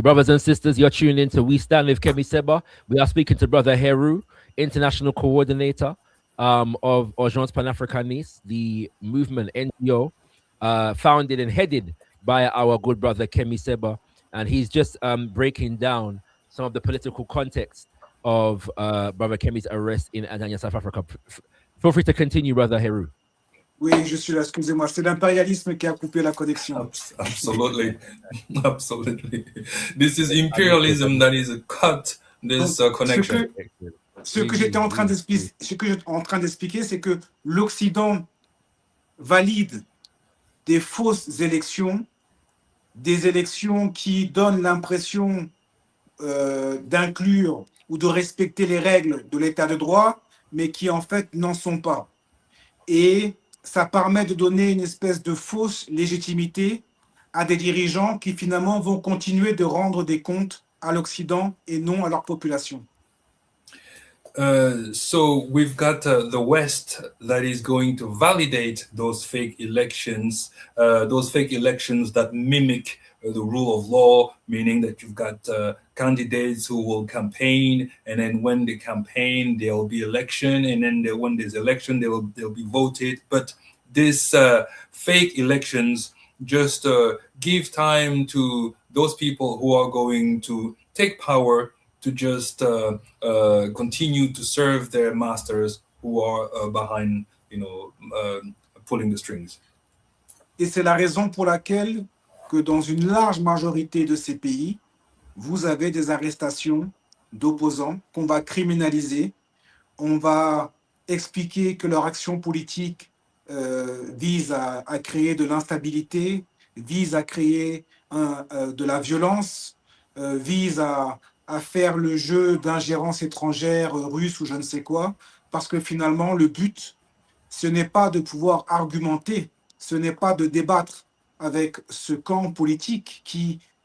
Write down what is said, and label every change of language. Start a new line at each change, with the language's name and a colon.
English: Brothers and sisters, you're tuned in to We Stand with Kemi Seba. We are speaking to Brother Hery, International Coordinator of Urgences Panafricanistes, the movement NGO, founded and headed by our good brother Kemi Seba. And he's just breaking down some of the political context of Brother Kemi's arrest in Azania, South Africa. Feel free to continue, Brother Hery.
French: Oui, je suis là, excusez-moi. C'est l'impérialisme qui a coupé la connexion.
English: Absolutely. Absolutely. This is imperialism that is cut this connection.
French: Ce que j'étais en train d'expliquer, c'est que l'Occident valide des fausses élections, des élections qui donnent l'impression d'inclure ou de respecter les règles de l'état de droit, mais qui en fait n'en sont pas. Et ça permet de donner une espèce de fausse légitimité à des dirigeants qui finalement vont continuer de rendre des comptes à l'Occident et non à leur population.
English: So we've got the West that is going to validate those fake elections that mimic the rule of law, meaning that you've got candidates who will campaign, and then when they campaign, there will be election, and then when there's election, they'll be voted. But these fake elections just give time to those people who are going to take power to just continue to serve their masters who are behind, pulling the strings.
French: Et c'est la raison pour laquelle que dans une large majorité de ces pays, vous avez des arrestations d'opposants qu'on va criminaliser. On va expliquer que leur action politique vise à créer de l'instabilité, vise à créer de la violence, vise à faire le jeu d'ingérence étrangère russe ou je ne sais quoi, parce que finalement, le but, ce n'est pas de pouvoir argumenter, ce n'est pas de débattre avec ce camp politique qui